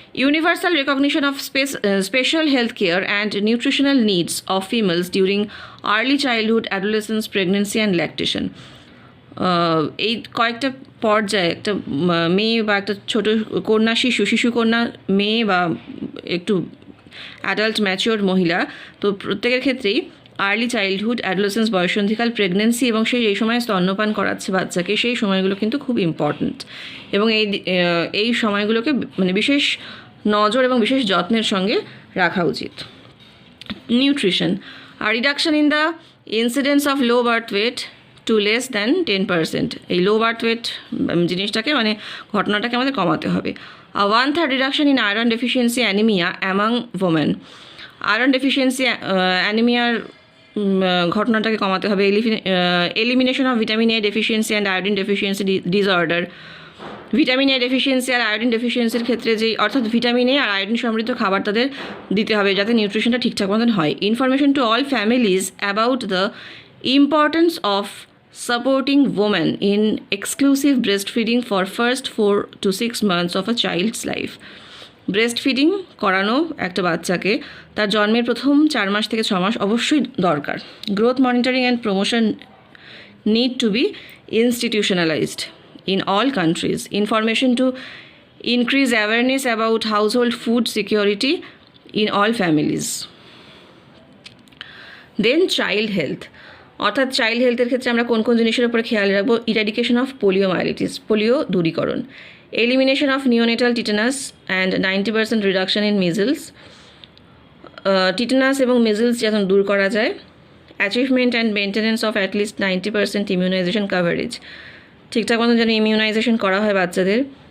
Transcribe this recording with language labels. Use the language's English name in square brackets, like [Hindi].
[English] Universal recognition of special health care and nutritional needs of females during early childhood, adolescence, pregnancy and lactation. [Bangla] এই কয়েকটা পর্যায়ে একটা মেয়ে বা একটা ছোটো কন্যা শিশু কন্যা মেয়ে বা একটু অ্যাডাল্ট ম্যাচিওর মহিলা, তো প্রত্যেকের ক্ষেত্রেই আর্লি চাইল্ডহুড, অ্যাডোলেসেন্স, বয়সন্ধিকাল, প্রেগনেন্সি এবং সেই এই সময় স্তন্যপান করাচ্ছে বাচ্চাকে, সেই সময়গুলো কিন্তু খুব ইম্পর্ট্যান্ট এবং এই সময়গুলোকে মানে বিশেষ নজর এবং বিশেষ যত্নের সঙ্গে রাখা উচিত। [English] Nutrition, reduction in the incidence of low birth weight to less than 10%। [Bangla] এই লো বার্থ ওয়েট জিনিসটাকে মানে ঘটনাটাকে আমাদের কমাতে হবে। [English] 1/3 reduction in iron deficiency anemia among women. [Bangla] Iron deficiency অ্যানিমিয়ার ঘটনাটাকে কমাতে হবে। [English] Elimination of vitamin A deficiency and iodine deficiency disorder. [Bangla] Vitamin A deficiency আর iodine ডেফিসিয়েন্সির ক্ষেত্রে যেই অর্থাৎ ভিটামিন এ আর আয়োডিন সমৃদ্ধ খাবার তাদের দিতে হবে যাতে নিউট্রিশনটা ঠিকঠাক মতন হয়। [English] Information to all families about the importance of supporting women in exclusive breastfeeding for first 4 to 6 months of a child's life. [Bangla] Breast feeding করানো একটা বাচ্চাকে তার জন্মের প্রথম 4 মাস থেকে 6 মাস অবশ্যই দরকার। [English] Growth monitoring and promotion need to be institutionalized in all countries. Information to increase awareness about household food security in all families. Then child health, [Bangla] অর্থাৎ চাইল্ড হেলথের ক্ষেত্রে আমরা কোন কোন জিনিসের উপরে খেয়াল রাখবো? [English] eradication of poliomyelitis, [Bangla] polio দূরীকরণ। [English] Elimination of neonatal tetanus and 90% reduction in measles. [Bangla] টিটানাস এবং মিজলস যখন দূর করা যায়। [English] achievement and maintenance of at least 90% immunisation coverage, [Bangla] ঠিকঠাক মতো যেন ইমিউনাইজেশন করা হয় বাচ্চাদের।